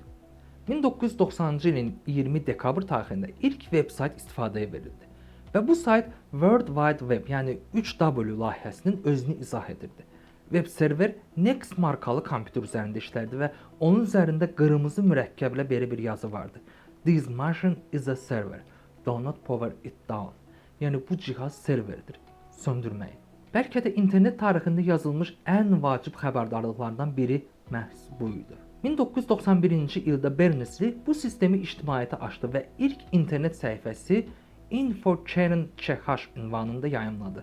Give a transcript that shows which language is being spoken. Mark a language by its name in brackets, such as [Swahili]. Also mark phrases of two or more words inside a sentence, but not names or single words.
[Azerbaijani] 1990-cı ilin 20 dekabr tarixində ilk web sayt istifadəyə verildi. Və bu sayt World Wide Web, yəni 3W layihəsinin özünü izah edirdi. [English] Web server [Azerbaijani] Next markalı kompüter üzərində işlərdi və onun üzərində qırmızı mürəkkəblə belə bir yazı vardı. [English] This machine is a server. Do not power it down. [Azerbaijani] Yəni bu cihaz serverdir. Söndürməyin. Bəlkə də internet tarixində yazılmış ən vacib xəbərdarlıqlardan biri məhz bu idi. 1991-ci ildə Berners-Lee bu sistemi ictimaiyyətə açdı və ilk internet səhifəsi info.ch ünvanında yayımladı.